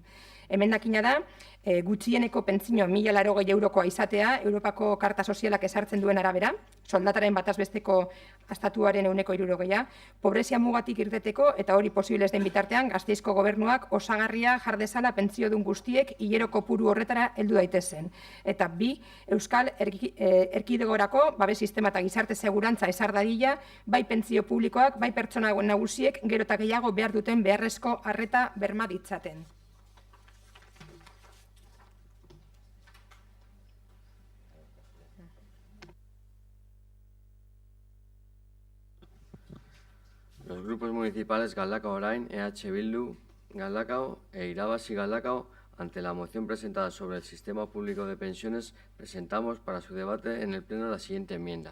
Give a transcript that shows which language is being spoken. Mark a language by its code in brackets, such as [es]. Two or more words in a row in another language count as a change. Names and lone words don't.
[eu] Emendakina da, gutxieneko pentsio 1.080 eurokoa izatea, Europako Karta Sozialak ezartzen duen arabera, soldataren batazbesteko estatuaren 160, pobrezia mugatik irteteko eta hori posibles den bitartean, Gasteizko gobernuak osagarria jardezala pentsiodun guztiek hilero kopuru horretara heldu daitezen. Eta 2, Euskal Erkidegorako babes sistema eta gizarte segurantza ezar dadila, bai pentsio publikoak, bai pertsona nagusiek gero eta gehiago behar duten beharrezko arreta berma ditzaten. [es] Los grupos municipales Galdakao Orain, EH Bildu, Galdakao e Irabazi Galdakao, ante la moción presentada sobre el sistema público de pensiones, presentamos para su debate en el Pleno la siguiente enmienda.